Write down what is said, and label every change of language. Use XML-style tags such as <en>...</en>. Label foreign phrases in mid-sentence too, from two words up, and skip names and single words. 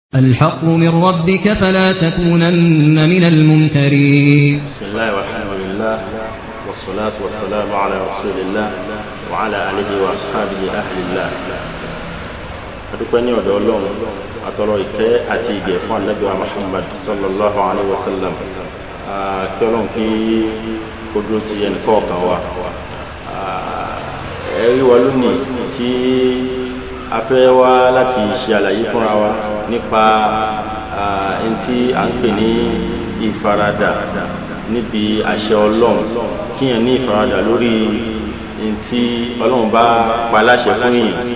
<ar>الحق من ربك فلا تكونن من الممترين. بسم الله والحمد لله والصلاة والسلام على رسول الله وعلى آله وأصحابه أهل الله.</ar> <yo>adúpẹ́ ọ̀dọ̀ Ọlọ́run atọrọ ìkẹ́ àti ìgẹ̀ fún Ànábì wa Muhammad</yo> <ar>صلى الله عليه وسلم.</ar> <yo>Kí Ọlọ́run kí ó dúró ti ẹnì kọ̀ọ̀kan wa. Ẹ̀rí wa lónìí tí a fẹ́ wá láti ṣe àlàyé fúnra wa nípa ẹni tí a ń pè ní ìfaradà níbi àṣẹ Ọlọ́run, kíyàn ní ìfaradà lórí ẹni tí Ọlọ́run bá pa láṣẹ fún yìí.</yo>